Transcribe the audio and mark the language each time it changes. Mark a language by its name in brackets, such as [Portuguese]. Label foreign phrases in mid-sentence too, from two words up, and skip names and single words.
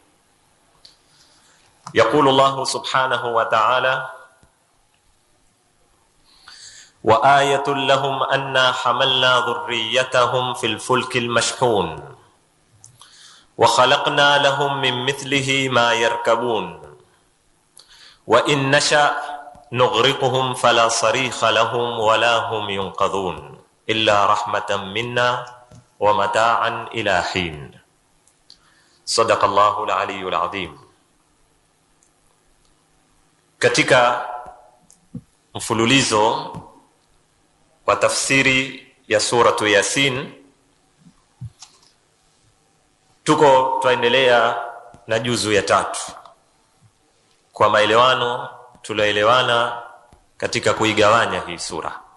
[Arabic] يقول الله سبحانه وتعالى: وآية لهم أنا حملنا ذريتهم في الفلك المشحون وخلقنا لهم من مثله ما يركبون وإن نشأ نغرقهم فلا صريخ لهم ولا هم ينقذون إلا رحمة منا ومتاعا إلى حين. صدق الله العلي العظيم. [Swahili] Katika mfululizo wa tafsiri ya suratu Yasin, tunaendelea na juzu ya 3 kwa maelewano tulioelewana katika kuigawanya hii sura.